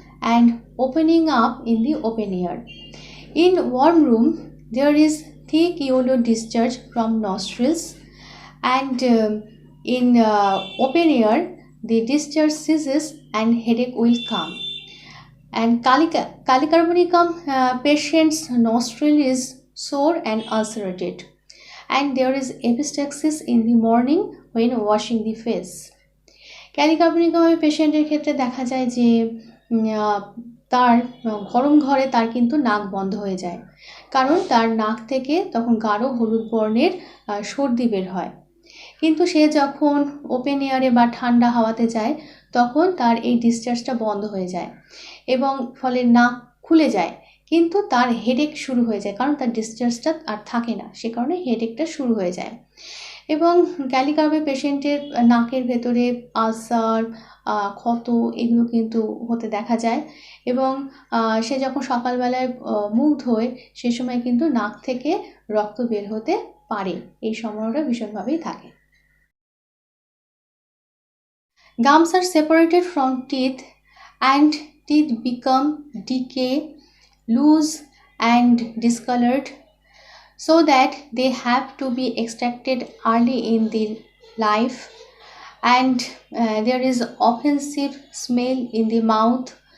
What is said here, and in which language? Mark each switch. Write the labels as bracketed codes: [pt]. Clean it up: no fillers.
[en] and opening up in the open air. In warm room, there is thick yellow discharge from nostrils, and in open air, the discharge ceases and headache will come. And calicarbonicum patient's nostril is sore and ulcerated, and there is epistaxis in the morning when washing the face. [bn] ক্যালিকার্বনিকাম পেশেন্টের ক্ষেত্রে দেখা যায় যে তার গরম ঘরে তার কিন্তু নাক বন্ধ হয়ে যায়, কারণ তার নাক থেকে তখন গাঢ় হলুদ বর্ণের সর্দি বের হয়। কিন্তু সে যখন ওপেন এয়ারে বা ঠান্ডা হাওয়াতে যায় তখন তার এই ডিসচার্জটা বন্ধ হয়ে যায় এবং ফলে নাক খুলে যায়, কিন্তু তার হেডেক শুরু হয়ে যায়, কারণ তার ডিসচার্জটা আর থাকে না, সে কারণে হেডেকটা শুরু হয়ে যায়। এবং ক্যালিকার্বের পেশেন্টের নাকের ভেতরে আলসার, ক্ষত এগুলো কিন্তু হতে দেখা যায় এবং সে যখন সকালবেলায় মুখ ধোয় সে সময় কিন্তু নাক থেকে রক্ত বের হতে পারে, এই সম্ভাবনাটা ভীষণভাবেই থাকে। [en] Gums are separated from teeth and teeth become decay, loose and discolored, so that they have to be extracted early in the life, and there is offensive smell in the mouth